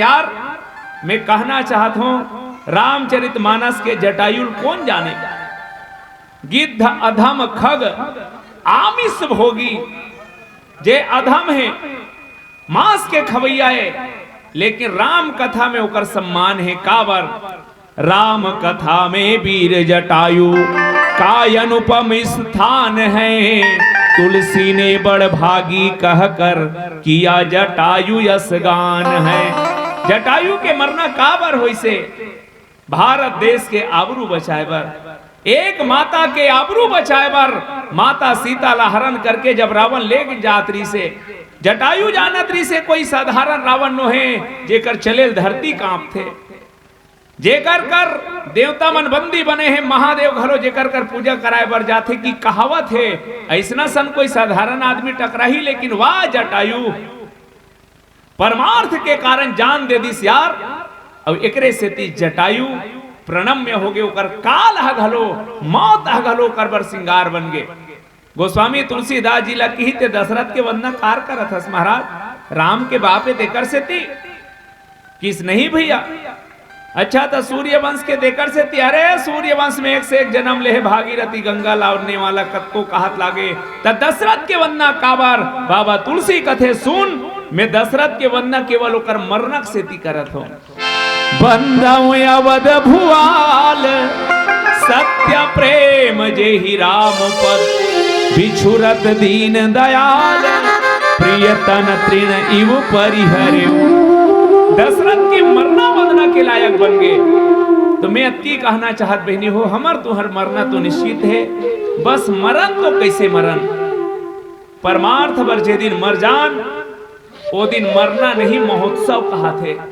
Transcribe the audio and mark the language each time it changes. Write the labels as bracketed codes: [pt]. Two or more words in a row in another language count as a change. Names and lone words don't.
[hne] यार मैं कहना चाहता हूं रामचरितमानस के जटायु कौन जाने, [awa] गिद्ध अधम खग आमिष भोगी, [hne] जे अधम है मांस के खवैया है, लेकिन राम कथा में ओकर सम्मान है। काबर राम कथा में वीर जटायु काय अनुपम स्थान है, तुलसी ने बड़ भागी कहकर किया जटायु यश गान है। जटायु के मरना काबर होई से, भारत देश के आबरू बचाए बर, एक माता के आबरू बचाए बर माता सीता ला हरण करके जब रावण ले जातरी से, जटायु जानतरी से कोई साधारण रावण नो है, जेकर चले धरती कांप थे, जेकर कर देवता मन बंदी बने हैं, महादेव घरो जेकर कर पूजा कराए बर जाते की कहावत है। ऐसना सन कोई साधारण आदमी टकरा ही, लेकिन वाह जटायु परमार्थ के कारण जान दे दिस यार। अब एकरे से ती जटायु प्रणम्य हो गए, ओकर काल घलो मौत घलो कर बर सिंगार बन गए। गोस्वामी तुलसीदास जी ला की ते दशरथ के वंदना कार करत हस महाराज, राम के बापे देकर से ती किस नहीं भैया। अच्छा तो सूर्य वंश के देकर से ती, अरे सूर्य वंश में एक से एक जन्म ले भागीरथी गंगा लावने वाला कत्को कहत लागे। त दशरथ के वंदना काबर बाबा तुलसी कथे सुन, मैं दशरथ के वंदना केवल ओकर मरणक से ती करत हूं। [awa] बंदौ अवध भुआल सत्य प्रेम जेहि राम पद, बिछुरत दीन दयाल प्रियतन तृण इव परिहर्यु। [hne] दशरथ के मरना वंदना के लायक बन गए। तो मैं अति कहना चाहत बहनी हो, हमर तुहर मरना तो निश्चित है, बस मरण तो कैसे मरण, परमार्थ बर जे दिन मर जान वो दिन मरना नहीं महोत्सव कहा थे।